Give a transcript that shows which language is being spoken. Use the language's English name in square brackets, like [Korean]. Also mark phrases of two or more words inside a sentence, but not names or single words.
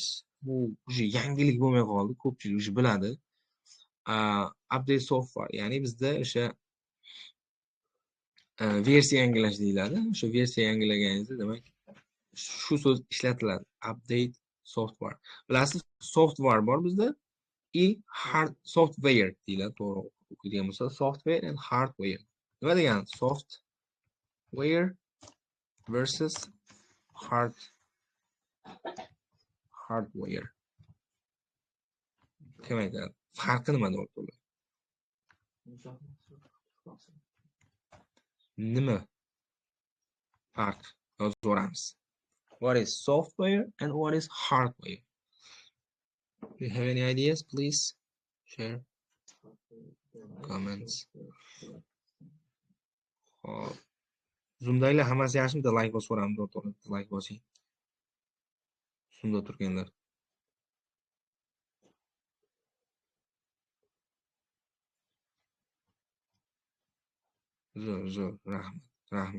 [Uzbek] Bu o'sha yangilik bo'lmay qoldi, ko'pchilik o'sha biladi. [English] Update software, [Uzbek] ya'ni bizda o'sha versiya yangilash deyiladi. O'sha versiya yangilaganingizda demak shu so'z ishlatiladi. [English] Update software. [Uzbek] Bilasiz, software bor bizda, [English] hard software [Uzbek] deyiladi, to'g'ri o'qiydigan bo'lsa, [English] software and hardware. [Uzbek] Nima degani? [English] Software versus hardware. [Uzbek] Kim aytadi? Farqi nimada o'rtada? Nima farq? Yozib o'ramiz. [English] What is software and what is hardware? Do you have any ideas? Please share comments. [Uzbek] Zoom'dagilar hammasi yaxshimida? Like bosib o'ramiz, o'rtoqlar. Like bosing. Zoom'da turganlar. Zo'r, rahmat.